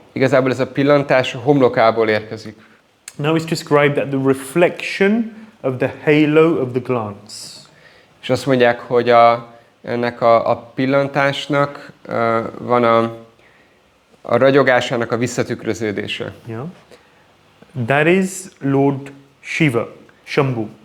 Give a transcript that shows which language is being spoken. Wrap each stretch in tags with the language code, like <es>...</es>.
<hu>Igazából ez a pillantás a homlokából érkezik.</hu> <en>Now it's described that the reflection of the halo of the glance.</en> <hu>És azt mondják, hogy ennek a pillantásnak van a ragyogásának a visszatükröződése.</hu> <en>Yeah. That is Lord Shiva, Shambhu.</en>